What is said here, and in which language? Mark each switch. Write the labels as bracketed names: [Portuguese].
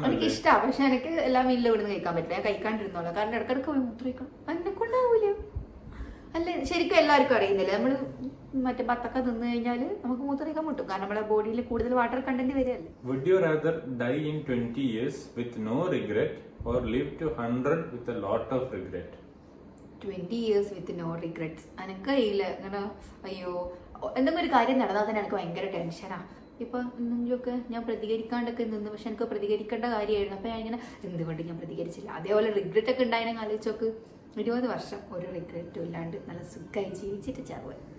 [Malayalam] ഇഷ്ടമാണ്, പക്ഷെ എനിക്ക് എല്ലാ മീലിലും ഇവിടുന്ന് കഴിക്കാൻ പറ്റില്ല. ഞാൻ കഴിക്കാണ്ടിരുന്നോളാം, കാരണം ഇടക്കിടക്ക് പോയി മൂത്രയിക്കണം, എന്നെ കൊണ്ടാവൂല. അല്ലേ ശരിക്കും എല്ലാവർക്കും അറിയുന്നില്ല. നമ്മൾ മറ്റേ ബത്തൊക്കെ തിന്നു കഴിഞ്ഞാൽ നമുക്ക് മൂത്രമൊഴിക്കാൻ മുട്ടും, കാരണം നമ്മുടെ ബോഡിയിൽ കൂടുതൽ water content വരികയല്ലേ. [English] Would you rather die in 20 years with no regret or live to 100 with a lot of regret? 20 years with no regrets. [Malayalam] എനിക്കറിയില്ല ഇങ്ങനെ അയ്യോ എന്തെങ്കിലും ഒരു കാര്യം നടന്നാൽ തന്നെ എനിക്ക് ഭയങ്കര ടെൻഷനാ. ഇപ്പൊ എന്തെങ്കിലുമൊക്കെ ഞാൻ പ്രതികരിക്കാണ്ടൊക്കെ നിന്ന്, പക്ഷെ എനിക്ക് പ്രതികരിക്കേണ്ട കാര്യമായിരുന്നു. അപ്പൊ ഞാൻ ഇങ്ങനെ എന്തുകൊണ്ട് ഞാൻ പ്രതികരിച്ചില്ല. അതേപോലെ റിഗ്രറ്റ് ഒക്കെ ഉണ്ടായിരുന്നെങ്കിൽ ആലോചിച്ച് നോക്ക്, 20 വർഷം ഒരു റിഗ്രറ്റും ഇല്ലാണ്ട് നല്ല സുഖമായി ജീവിച്ചിട്ട് ചാവുക.